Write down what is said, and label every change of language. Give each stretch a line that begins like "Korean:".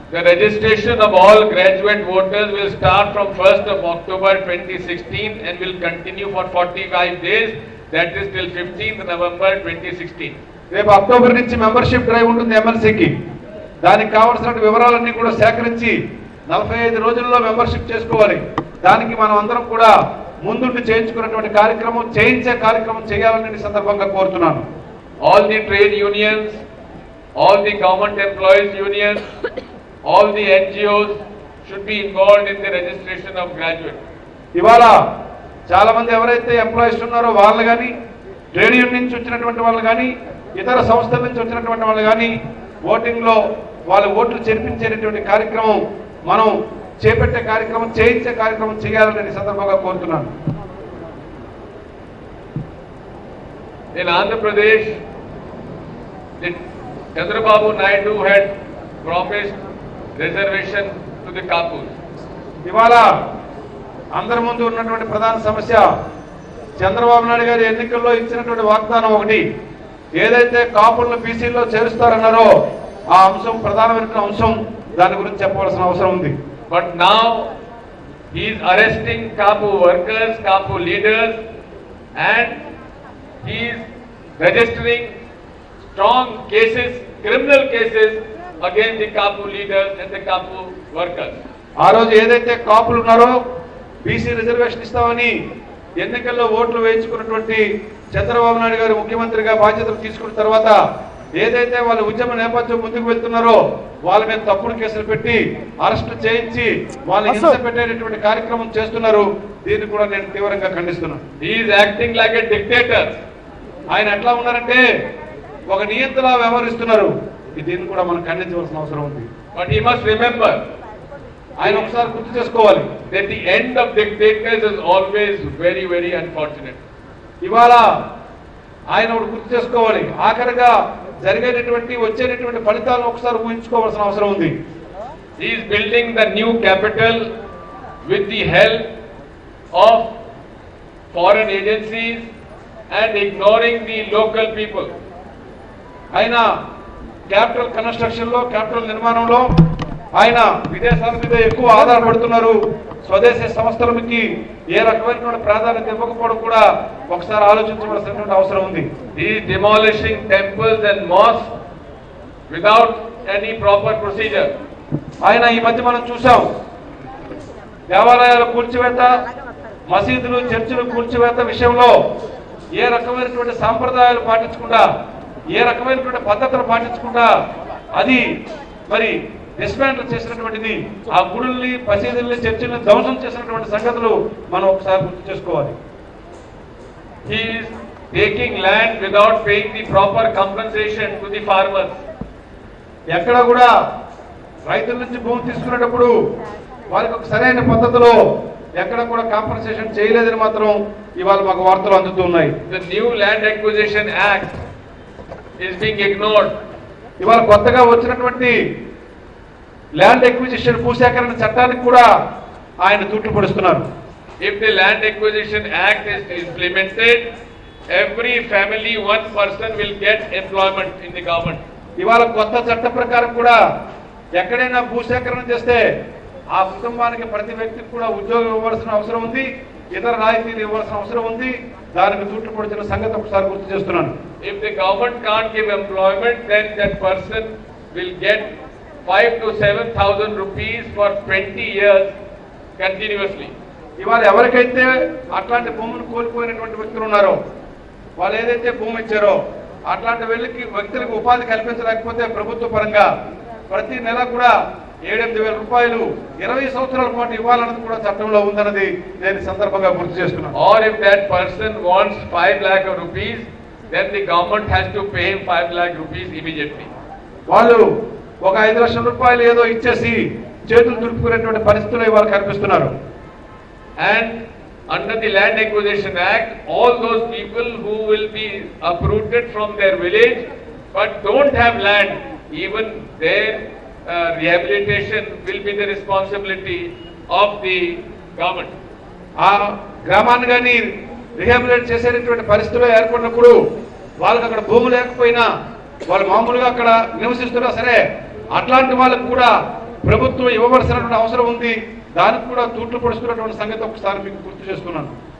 English: The registration of all graduate voters will start from 1st of October 2016 and will continue for 45 days, that is till 15th November 2016.
Telugu: రేపు October నుంచి membership drive ఉంటుంది ఎమ్మెల్సీకి. దానికి కావాల్సిన వివరాలన్నీ కూడా సేకరించి 45 రోజుల్లో మెంబర్షిప్ చేసుకోవాలి. దానికి మనం అందరం కూడా ముందుండి చేయించుకున్నటువంటి కార్యక్రమం చేయించే కార్యక్రమం చేయాలని సందర్భంగా కోరుతున్నాను.
English: All the trade unions, all the government employees unions, all the NGOs should be involved in the registration of graduates.
Telugu: ఇవాళ చాలా మంది ఎవరైతే ఎంప్లాయీస్ ఉన్నారో వాళ్ళు కానీ ట్రేడ్ యూనియన్ నుంచి వచ్చినటువంటి వాళ్ళు కానీ ఇతర సంస్థల నుంచి వచ్చినటువంటి వాళ్ళు కానీ ఓటింగ్లో వాళ్ళ ఓట్లు చేర్పించేటటువంటి కార్యక్రమం మనం చేపట్టే కార్యక్రమం చేయించే కార్యక్రమం చేయాలని సందర్భంగా కోరుతున్నాను.
English: In Andhra Pradesh, Chandrababu Naidu had promised reservation to the Kapus.
Telugu: ఇవాళ అందరి ముందు ఉన్నటువంటి ప్రధాన సమస్య చంద్రబాబు నాయుడు గారి ఎన్నికల్లో ఇచ్చినటువంటి వాగ్దానం ఒకటి. ఏదైతే కాపులను బీసీలో చేరుస్తారన్నారో ఆ అంశం ప్రధానమైన అంశం. దాని గురించి చెప్పవలసిన అవసరం ఉంది.
English: But now he is arresting Kapu workers, Kapu leaders, and he is registering strong cases, criminal cases against the Kapu leaders and the Kapu workers.
Telugu: ఆ రోజు ఏదైతే కాపులు ఉన్నారో బీసీ రిజర్వేషన్ ఇస్తామని ఎన్నికల్లో ఓట్లు వేయించుకున్నటువంటి చంద్రబాబు నాయుడు గారు ముఖ్యమంత్రిగా బాధ్యతలు తీసుకున్న తర్వాత ఏదైతే వాళ్ళ ఉద్యమ నేపథ్యం ముందుకు వెళ్తున్నారో వాళ్ళ మీద తప్పుడు కేసులు పెట్టి అరెస్ట్ చేయించి వాళ్ళని హింస పెట్టేటటువంటి కార్యక్రమం చేస్తున్నారు. దీన్ని కూడా నేను తీవ్రంగా ఖండిస్తున్నాను.
English: Is acting like a dictator.
Telugu: ఆయన ఎట్లా ఉన్నారంటే ఒక నియంత్రణ వ్యవహరిస్తున్నారు. దీన్ని కూడా మనం ఖండించవలసిన అవసరం ఉంది.
English: but he must remember,
Telugu: ఆయన ఒకసారి గుర్తు చేసుకోవాలి,
English: that the end of dictators is always very, very unfortunate.
Telugu: ఇవాళ ఆయన ఒకటి గుర్తు చేసుకోవాలి, ఆఖరిగా జరిగేటటువంటి వచ్చేటటువంటి ఫలితాలను ఒకసారి ఊహించుకోవాల్సిన అవసరం ఉంది.
English: He is building the new capital with the help of foreign agencies and ignoring the local people.
Telugu: ఆయన క్యాపిటల్ కన్స్ట్రక్షన్ లో, క్యాపిటల్ నిర్మాణంలో ఆయన విదేశాల మీద ఎక్కువ ఆధారపడుతున్నారు. స్వదేశీ సంస్థలకి ఏ రకమైనటువంటి ప్రాధాన్యత ఇవ్వకపోవడం కూడా ఒకసారి ఆలోచించవలసినటువంటి అవసరం ఉంది.
English: He is demolishing temples and mosques without any proper procedure.
Telugu: ఆయన ఈ మధ్య మనం చూసాం, దేవాలయాల కూల్చివేత, మసీదులు, చర్చిలు కూల్చివేత విషయంలో ఏ రకమైనటువంటి సాంప్రదాయాలు పాటించకుండా, ఏ రకమైనటువంటి పద్ధతులు పాటించకుండా అది మరి డిస్మాంటిల్ చేసినటువంటిది, ఆ గుడుల్ని, మసీదుల్ని, చర్చిల్ని ధ్వంసం చేసినటువంటి సంగతులు మనం ఒకసారి గుర్తు చేసుకోవాలి.
English: He is taking land without paying the proper compensation to the farmers.
Telugu: ఎక్కడ కూడా రైతుల నుంచి భూమి తీసుకునేటప్పుడు వారికి ఒక సరైన పద్ధతిలో ఎక్కడ కూడా కాంపన్సేషన్ చేయలేదని మాత్రం ఇవాళ మాకు వార్తలు అందుతున్నాయి.
English: The new land acquisition act is being ignored.
Telugu: ఇవాళ కొత్తగా వచ్చినటువంటి ల్యాండ్ ఎక్విజిషన్ భూసేకరణ చట్టానికి కూడా ఆయన తూట్లు పొడుస్తున్నారు.
English: If the land acquisition act is implemented, every family, one person will get employment in the government.
Telugu: ఇవాళ కొత్త చట్ట ప్రకారం కూడా ఎక్కడైనా భూసేకరణ చేస్తే ఆ కుటుంబానికి ప్రతి వ్యక్తికి కూడా ఉద్యోగం ఇవ్వాల్సిన అవసరం ఉంది, ఇతర రాయితీలు ఇవ్వాల్సిన అవసరం ఉంది. దానికి తూట్లు పొడిచిన సంగతి ఒకసారి గుర్తు చేస్తున్నాను.
English: If the government can't give employment, then that person will get 5,000 to 7,000 rupees for 20 years continuously.
Telugu: ఇవాళ ఎవరికైతే అట్లాంటి భూమిని కోల్పోయినటువంటి వ్యక్తులు ఉన్నారో, వాళ్ళు ఏదైతే భూమి ఇచ్చారో అట్లాంటి వ్యక్తులకు ఉపాధి కల్పించలేకపోతే ప్రభుత్వ పరంగా ప్రతి నెల కూడా 7,000 రూపాయలు 20 సంవత్సరాల పాటు ఇవ్వాలన్నది కూడా చట్టంలో ఉందన్నది నేను సందర్భంగా గుర్తు చేస్తున్నాను.
English: Or if that person wants 5 lakh rupees, then the government has to pay him 5 lakh rupees immediately.
Telugu: వాళ్ళు ఒక 5 లక్షల రూపాయలు ఏదో ఇచ్చేసి చేతులు దులుపుకునేటువంటి పరిస్థితులు ఇవాళ కనిపిస్తున్నారు.
English: And under the Land Acquisition Act, all those people who will be uprooted from their village but don't have land, even their rehabilitation will be the responsibility of the government.
Telugu: ఆ గ్రామాన్ని కానీ రిహాబిలిటేట్ చేసేటటువంటి పరిస్థితులు ఏర్పడినప్పుడు వాళ్ళకి అక్కడ భూమి లేకపోయినా, వాళ్ళు మామూలుగా అక్కడ నివసిస్తున్నా సరే, అట్లాంటి వాళ్ళకు కూడా ప్రభుత్వం ఇవ్వవలసినటువంటి అవసరం ఉంది. దానికి కూడా తూట్లు పొడుస్తున్నటువంటి సంగతి ఒకసారి మీకు గుర్తు చేస్తున్నాను.